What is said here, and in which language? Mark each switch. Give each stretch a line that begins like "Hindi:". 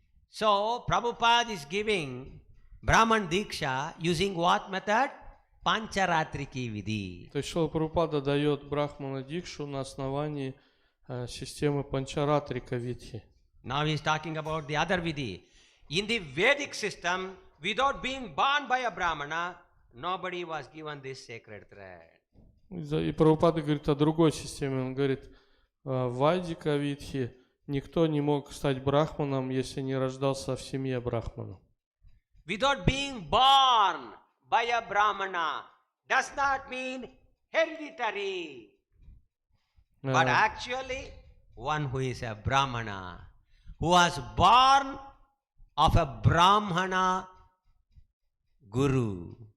English: So Prabhupada is giving Brahman Diksha using what method? Pancharatriki Vidhi.
Russian: То есть Шрила Прабхупада дает брахмана дикшу на основании системы панчаратрика Видхи.
English: Now he is talking about the other Vidhi. In the Vedic system, without being born by a Brahmana, nobody was given this sacred thread.
Russian: И Прабхупада говорит о другой системе. Он говорит, в Вайдика Видхи никто не мог стать брахманом, если не рождался в семье брахмана.
English: Without being born by a Brahmana does not mean hereditary. But actually, one who is a Brahmana, who was born of a Brahmana Guru.